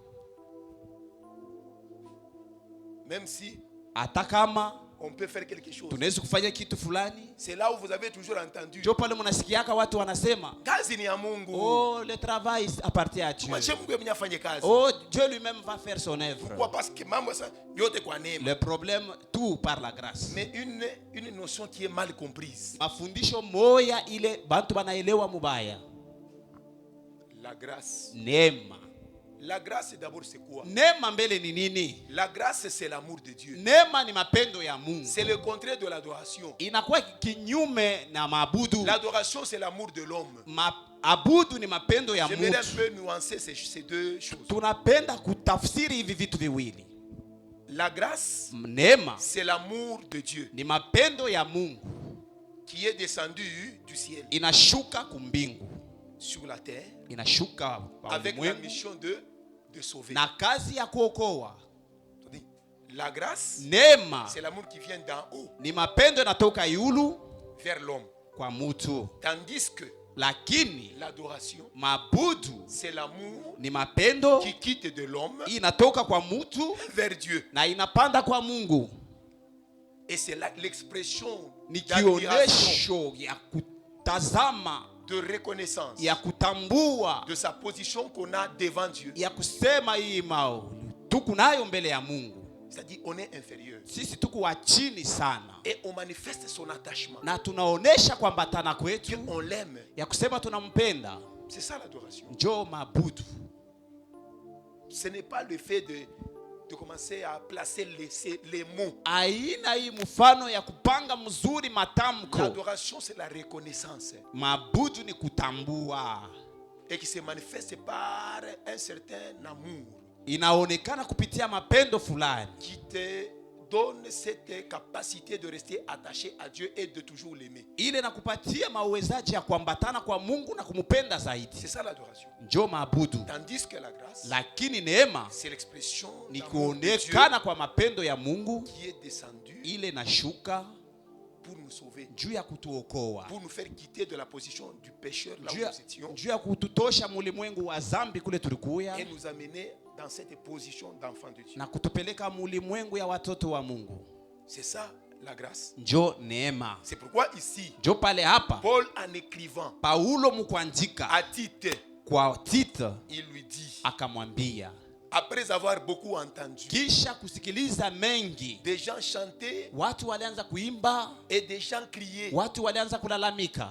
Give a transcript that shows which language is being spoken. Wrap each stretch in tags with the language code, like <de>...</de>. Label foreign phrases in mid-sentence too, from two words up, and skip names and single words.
<fr>Même si</fr> <sw>hata kama</sw> <fr>on peut faire quelque chose.</fr> <sw>tunaweza kufanya kitu fulani.</sw> <fr>C'est là où vous avez toujours entendu.</fr> <sw>Ndio pale mnasikiaka watu wanasema, Kazi ni ya Mungu.</sw> <fr>oh, le travail appartient à Dieu.</fr> <sw>Mwache Mungu mwenye afanye kazi.</sw> <fr>Oh, Dieu lui-même va faire son œuvre. Pourquoi? Parce que</fr> <sw>mambo ça yote kwa neema.</sw> <fr>Le problème, tout par la grâce. Mais une notion qui est mal comprise.</fr> <sw>Mafundisho moya ile bantu banaelewa mubaya.</sw> <fr>La grâce.</fr> <sw>Neema.</sw> <fr>La grâce d'abord c'est quoi?</fr> <sw>Neema mbele ni nini?</sw> <fr>La grâce c'est l'amour de Dieu.</fr> <sw>Neema ni mapendo ya Mungu.</sw> <fr>C'est le contraire de l'adoration.</fr> <sw>Inakuwa kinyume na maabudu.</sw> <fr>L'adoration c'est l'amour de l'homme.</fr> <sw>Maabudu ni mapendo ya</sw> <fr>J'aimerais un</fr> <sw>mtu.</sw> <fr>peu nuancer ces deux choses.</fr> <sw>Tunapenda kutafsiri hivi vitu viwili.</sw> <fr>La grâce</fr> <sw>Neema</sw> <fr>c'est l'amour de Dieu</fr> <sw>ni mapendo ya Mungu</sw> <fr>qui est descendu du ciel</fr> <sw>inashuka kumbingu,</sw> <fr>sur la terre</fr> <sw>inashuka</sw> <fr>avec la</fr> <sw>ulimwengu</sw> <fr>mission de sauver.</fr> <sw>na kazi ya kuokoa.</sw> <fr>La grâce</fr> <sw>Neema</sw> <fr>c'est l'amour qui vient d'en haut</fr> <sw>ni mapendo yanatoka yulu</sw> <fr>vers l'homme.</fr> <sw>kwa mtu,</sw> <fr>Tandis que</fr> <sw>lakini</sw> <fr>l'adoration</fr> <sw>maabudu</sw> <fr>c'est l'amour</fr> <sw>ni mapendo</sw> <fr>qui quitte de l'homme</fr> <sw>inatoka kwa mtu</sw> <fr>vers Dieu.</fr> <sw>na inapanda kwa Mungu.</sw> <fr>Et c'est là l'expression</fr> <sw>Ni</sw> <fr>d'admiration,</fr> <sw>kionesho ya kutazama,</sw> <fr>de reconnaissance</fr> <sw>ya kutambua,</sw> <fr>de sa position qu'on a devant Dieu.</fr> <sw>ya kusema hii tuku nayo mbele ya Mungu.</sw> <fr>C'est-à-dire on est inférieur.</fr> <sw>Sisi tuku wa chini sana,</sw> <fr>Et on manifeste son attachement.</fr> <sw>na tunaonesha kuambatana kwetu</sw> <fr>On l'aime.</fr> <sw>ya kusema tunampenda.</sw> <fr>C'est ça l'adoration.</fr> <sw>Njoo maabudu.</sw> <fr>Ce n'est pas le fait de commencer à placer les mots.</fr> <sw>Aina hii mfano ya kupanga mzuri matamko.</sw> <fr>L'adoration c'est la reconnaissance.</fr> <sw>Maabudu ni kutambua.</sw> <fr>Et qui se manifeste par un certain amour.</fr> <sw>Inaonekana kupitia mapendo fulani.</sw> <fr>Qui te donne cette capacité de rester attaché à Dieu et de toujours l'aimer.</fr> <sw>Ile nakupatia mauwezaji ya kuambatana kwa Mungu na kumupenda zaidi.</sw> <fr>C'est ça l'adoration.</fr> <sw>Njoo maabudu.</sw> <fr>Tandis que la grâce,</fr> <sw>Lakini neema</sw> <fr>c'est l'expression</fr> <sw>ni</sw> <fr>d'amour de Dieu</fr> <sw>kuonekana kwa mapendo ya Mungu</sw> <fr>qui est descendu</fr> <sw>ile nashuka</sw> <fr>pour nous sauver,</fr> <sw>juu ya kutuokoa,</sw> <fr>pour nous faire quitter de la position du pécheur là où nous étions</fr> <sw>juu ya kututosha mulimwengu wa zambi kule tulikuya,</sw> <fr>et nous amener dans cette position d'enfant de Dieu.</fr> <sw>na kutupeleka mulimwengu ya watoto wa Mungu.</sw> <fr>C'est ça la grâce.</fr> <sw>Njo neema.</sw> <fr>C'est pourquoi ici,</fr> <sw>Njo pale hapa</sw> <fr>Paul en écrivant</fr> <sw>Paulo mkuandika</sw> <fr>à Tite,</fr> <sw>kwa Tite</sw> <fr>il lui dit,</fr> <sw>akamwambia,</sw> <fr>après avoir beaucoup entendu,</fr> <sw>kisha kusikiliza mengi,</sw> <fr>des gens chantaient</fr> <sw>watu walianza kuimba,</sw> <fr>et des gens criaient,</fr> <sw>watu walianza kulalamika,</sw>